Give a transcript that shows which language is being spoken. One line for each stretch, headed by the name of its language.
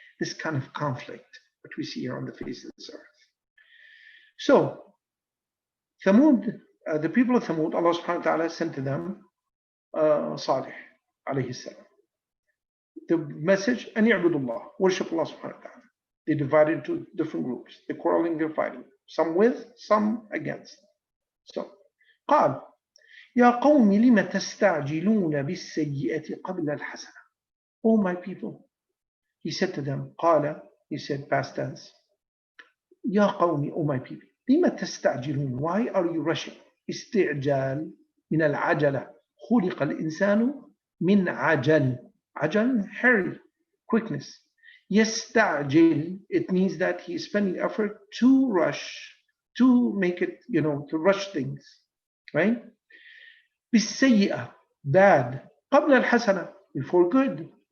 English: This kind of conflict, what we see here on the face of this earth. So, Thamud, the people of Thamud, Allah subhanahu wa ta'ala sent to them Salih alayhi salam. The message,
Arabic: أن يعبدوا الله,
English: worship Allah subhanahu wa ta'ala. They divided into different groups. They're quarreling, they're fighting. Some with, some against. So,
Arabic: قال يا قوم لم تستعجلون بالسيئة قبل الحسنة.
English: Oh my people, he said to them,
Arabic: قال,
English: he said past tense,
Arabic: يا قوم,
English: oh my people,
Arabic: لم تستعجلون,
English: why are you rushing?
Arabic: استعجال من العجلة, خلق الإنسان من عجل.
English: عجل, hurry, quickness. يستعجل, it means that he is spending effort to rush, to make it, to rush things, right? بالسيئة, bad.
Arabic: قبل الحسنة,
English: before good.